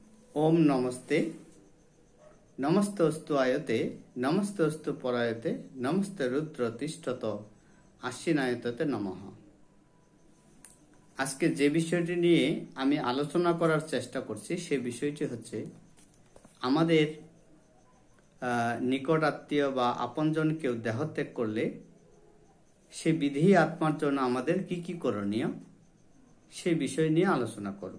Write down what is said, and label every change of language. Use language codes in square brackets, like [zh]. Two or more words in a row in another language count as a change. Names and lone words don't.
[sa] ओम नमस्ते नमस्तोस्तु आयते नमस्तोस्तु परायते नमस्ते रुद्र तिष्ठत आश्विनायते नमः। [bn] আজকে যে বিষয়টি নিয়ে আমি আলোচনা করার চেষ্টা করছি সেই বিষয়টি হচ্ছে আমাদের নিকট আত্মীয় বা আপনজন কেউ দেহত্যাগ করলে সে বিধি আত্মার জন্য আমাদের কি কি করণীয় সেই বিষয় নিয়ে আলোচনা করব।